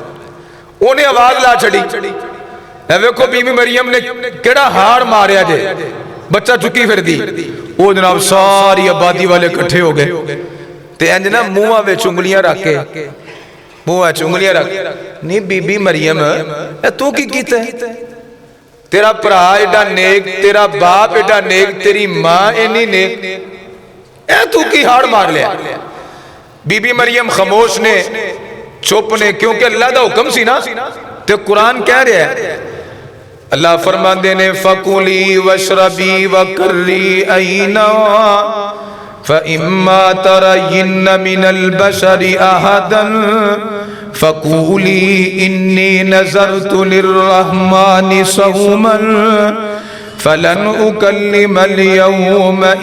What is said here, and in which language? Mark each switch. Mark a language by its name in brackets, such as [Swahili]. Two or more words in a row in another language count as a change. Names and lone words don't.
[Punjabi] انہیں آواز لا چھڑی، اے ویکھو بی بی مریم نے کیڑا ہار ماریا جے، بچہ چکی پھر دی، وہ جناب ساری آبادی والے کٹھے ہو گئے تے انج نا منہ وچ انگلیاں رکھ کے منہ وچ انگلیاں رکھ نہیں بی بی مریم اے تو کی کیتا ہے؟ تیرا پرا ایڈا نیک، تیرا باپ ایڈا نیک، تیری ماں اینی نیک، اے تو کی ہار مار لیا؟ بی بی مریم خاموش نے چپ نے، کیونکہ اللہ دا حکم سی نا تے قرآن کہہ رہا ہے، اللہ فرمان دینے [Arabic] فَقُلِي وَاشْرَبِي وَقَرِّي عَيْنًا فَإِمَّا تَرَيِّنَّ مِنَ الْبَشَرِ أَحَدًا فَقُولِي إِنِّي نَذَرْتُ لِلرَّحْمَنِ صَوْمًا فَلَنْ أُكَلِّمَ الْيَوْمَ